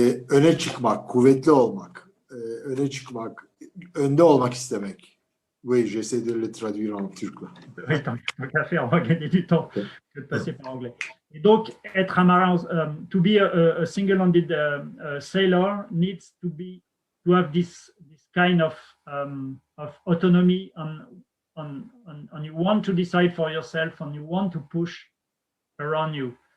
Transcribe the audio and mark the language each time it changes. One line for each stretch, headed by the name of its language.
Turkish: Öne çıkmak, kuvvetli olmak, öne çıkmak, önde olmak istemek.
French: Oui, j'essaie de le traduire en turc. Oui, tant qu'à faire, on va gagner du temps que de passer par anglais. Et donc, être un marin,
English: to be a single-handed sailor needs to have this kind of autonomy, and you want to decide for yourself, and you want to push around you.